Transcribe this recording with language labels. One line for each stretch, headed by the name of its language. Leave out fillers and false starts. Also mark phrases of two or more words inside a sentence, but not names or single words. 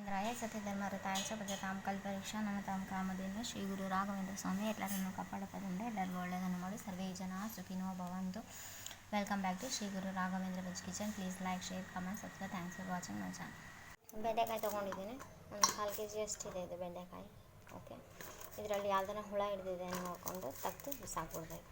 Sanskrit: राय सत्यधर्मरताय भजतां कल्पवृक्षा नमतां कामधेनु
Kannada: ಶ್ರೀ ಗುರು ರಾಘವೇಂದ್ರ ಸ್ವಾಮಿ ಎಲ್ಲರನ್ನು ಕಾಪಾಡುವುದರಿಂದ ಎಲ್ಲರಿಗೂ ಒಳ್ಳೆಯದನ್ನು ಮಾಡಿ
Sanskrit: ಸರ್ವೇ ಜನ ಸುಖಿನೋ ಭವಂತು.
English: Welcome back to ಶ್ರೀ ಗುರು ರಾಘವೇಂದ್ರ Veg Kitchen. Please like, share, comment, subscribe. Thanks for watching my channel.
Kannada: ಬೆಂಡೆಕಾಯಿ ತೊಗೊಂಡಿದ್ದೀನಿ, ಒಂದು 1/4 kg ಅಷ್ಟಿದೆ ಇದು ಬೆಂಡೆಕಾಯಿ. ಓಕೆ, ಇದರಲ್ಲಿ ಯಾವುದನ್ನ ಹುಳ ಹಿಡಿದಿದೆ ನೋಡಿಕೊಂಡು ತೆಗೆದು ಬಿಸಾಕ್ಬಿಡ್ಬೇಕು.